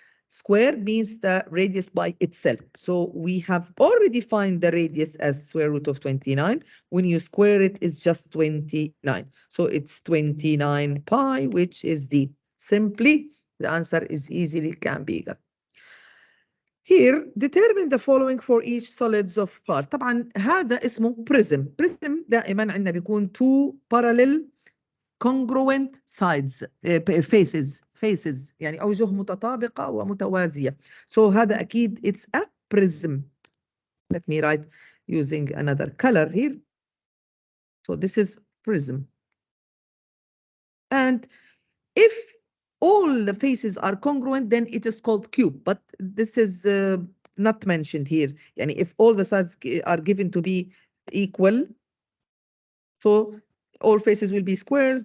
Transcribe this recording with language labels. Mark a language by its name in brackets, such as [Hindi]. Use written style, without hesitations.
[English] Squared means the radius by itself. So we have already defined the radius as square root of 29. When you square it, it's just 29. So it's 29 pi, which is D. Simply, the answer is easily can be got. Here, determine the following for each solids of part. [Arabic] طبعا هذا اسمه prism. Prism دائما عندنا بيكون [English] two parallel congruent sides faces [Arabic] يعني أوجه متطابقة ومتوازية. [English] So [Arabic] هذا أكيد [English] it's a prism. Let me write using another color here. So this is prism. And if all the faces are congruent, then it is called cube. But this is not mentioned here. Yani if all the sides are given to be equal, so all faces will be squares.